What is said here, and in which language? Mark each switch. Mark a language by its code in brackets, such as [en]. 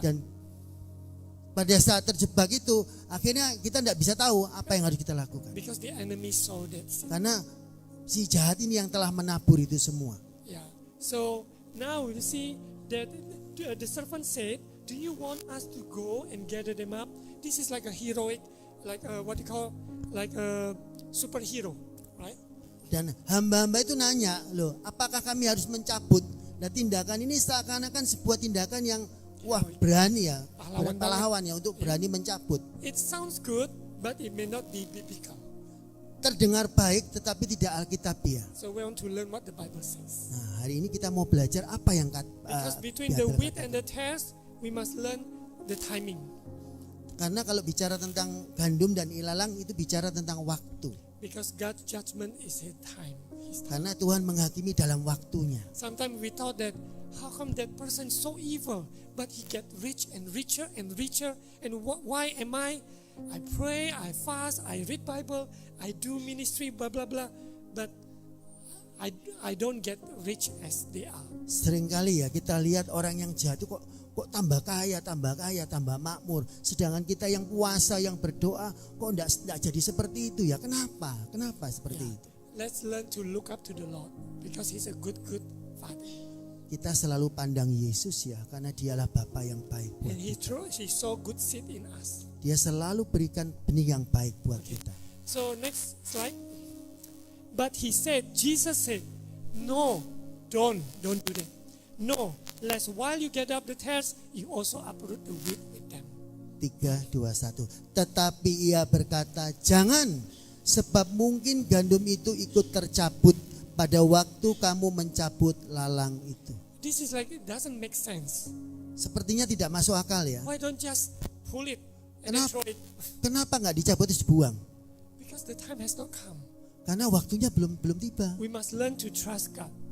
[id] dan pada saat terjebak itu akhirnya kita tidak bisa tahu apa yang harus kita lakukan. [en] because the enemy sow that seed. [id] Karena si jahat ini yang telah menabur itu semua. [en] Yeah. So now you see that the servant said, "Do you want us to go and gather them up?" This is like a heroic, like what you call, like a superhero, right? [id] Dan hamba-hamba itu nanya, loh, apakah kami harus mencabut? Nah, tindakan ini seakan-akan sebuah tindakan yang berani ya, Pahlawan pahlawan ya untuk berani mencabut. [en] It sounds good, but it may not be biblical. [id] Terdengar baik tetapi tidak alkitabiah. [en] So we want to learn what the Bible says. [id] Nah, hari ini kita mau belajar apa yang [en] Because between the wheat and the tares, we must learn the timing. [id] Karena kalau bicara tentang gandum dan ilalang itu bicara tentang waktu. [en] Because God's judgment is His time. [id] Karena Tuhan menghakimi dalam waktunya. [en] Sometimes we thought that how come that person so evil, but he get rich and richer, and why am I pray, I fast, I read Bible, I do ministry, blah blah blah, but I don't get rich as they are. [id] Seringkali ya kita lihat orang yang jahat itu kok tambah kaya, tambah makmur. Sedangkan kita yang puasa, yang berdoa kok enggak jadi seperti itu ya. Kenapa? Kenapa seperti itu? [en] Let's learn to look up to the Lord because He's a good Father. [id] Kita selalu pandang Yesus ya, karena dialah Bapa yang baik buat [en] And [id] kita. [en] He saw good seed in us. [id] Dia selalu berikan benih yang baik buat kita. [en] So next slide. But Jesus said, no, don't do that. No, lest while you get up the tares, you also uproot the wheat with them. 3:21. [id] Tetapi ia berkata, jangan, sebab mungkin gandum itu ikut tercabut pada waktu kamu mencabut lalang itu. [en] This is like, it doesn't make sense. [id] Sepertinya tidak masuk akal ya. [en] Why don't just pull it and then throw it? [id] Kenapa nggak dicabut terus dibuang? [en] Because the time has not come. [id] Karena waktunya belum tiba. [en] We must learn to trust God